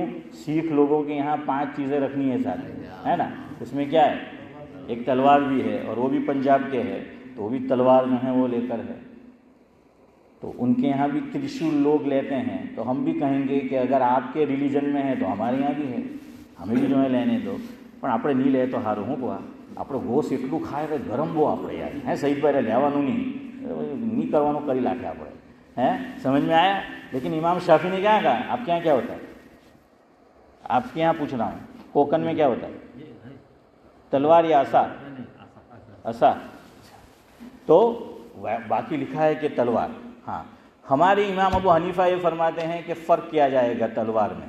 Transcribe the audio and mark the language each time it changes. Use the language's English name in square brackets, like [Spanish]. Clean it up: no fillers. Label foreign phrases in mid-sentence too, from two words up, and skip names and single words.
[Urdu] سکھ لوگوں کے یہاں 5 چیزیں رکھنی ہے ساتھ، ہے نا. اس میں کیا ہے؟ ایک تلوار بھی ہے، اور وہ بھی پنجاب کے ہے، تو وہ بھی تلوار جو ہے وہ لے کر ہے. تو ان کے یہاں بھی ترشول لوگ لیتے ہیں. تو ہم بھی کہیں گے کہ اگر آپ کے ریلیجن میں ہے تو ہمارے یہاں بھی ہے، ہمیں بھی جو ہے لینے دو. [Gujarati] પણ આપણે નહીં લે તો સારું. શું કહો આપણે હોશ એટલું ખાય કે ગરમ બહુ આપણે યાર, સહીદ ભાઈ લેવાનું નહીં કરવાનું કરી નાખે આપણે. [Urdu] سمجھ میں آیا؟ لیکن امام شافعی نے کیا کہا؟ آپ کے یہاں کیا ہوتا ہے؟ آپ کے یہاں پوچھ رہا ہوں، کوکن میں کیا ہوتا ہے؟ تلوار یا عصا؟ عصا. تو باقی لکھا ہے کہ تلوار. ہاں، ہمارے امام ابو حنیفہ یہ فرماتے ہیں کہ فرق کیا جائے گا تلوار میں.